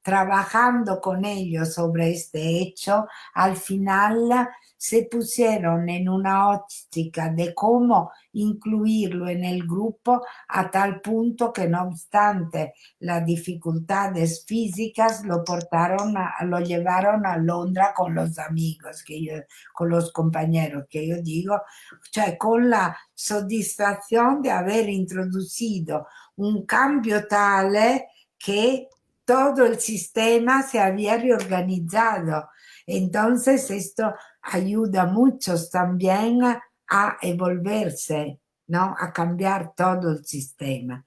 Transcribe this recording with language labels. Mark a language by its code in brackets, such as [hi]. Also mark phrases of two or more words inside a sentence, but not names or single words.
[es] trabajando con ellos sobre este hecho, al final se pusieron en una óptica de cómo incluirlo en el grupo a tal punto que no obstante las dificultades físicas lo llevaron a Londres con los amigos, con los compañeros, que yo digo, [it] cioè con la soddisfazione di aver [es] introducido un cambio tale que todo el sistema se había reorganizado. Entonces esto ayuda mucho también a evolverse, ¿no? A cambiar todo el sistema.